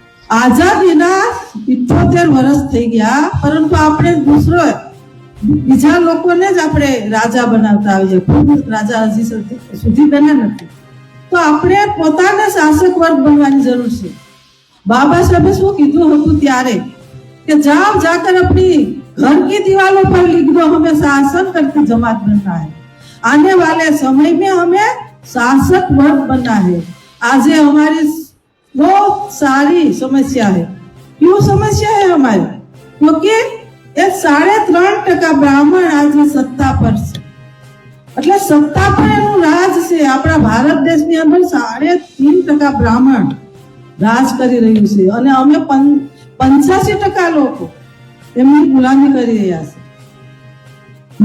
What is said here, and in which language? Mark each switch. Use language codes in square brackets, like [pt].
[gu] આઝાદીના 78 વર્ષ થઈ ગયા, પરંતુ આપણે બીજા લોકોને જ આપણે રાજા બનાવતા આવીએ, ખુદ રાજા હજી સુધી બન્યા નથી। તો આપણે પોતાને શાસક વર્ગ બનવાની જરૂર છે। [hi] बाबा साहब [gu] શું કીધું હતું ત્યારે કે [hi] जाओ जाकर अपनी घर की दीवारों पर लिख दो हमें शासन करके जमात बनना है, आने वाले समय में हमें शासक वर्ग बनना है। आज हमारी बहुत सारी समस्या है। क्यों समस्या है हमारी? क्योंकि ये 3.5% ब्राह्मण आज सत्ता पर [gu] છે, એટલે સત્તા પર એનું રાજ છે। આપણા ભારત દેશની અંદર 3.5% બ્રાહ્મણ રાજ કરી રહ્યું છે અને અમે 85% લોકો એમની ગુલામી કરી રહ્યા છે।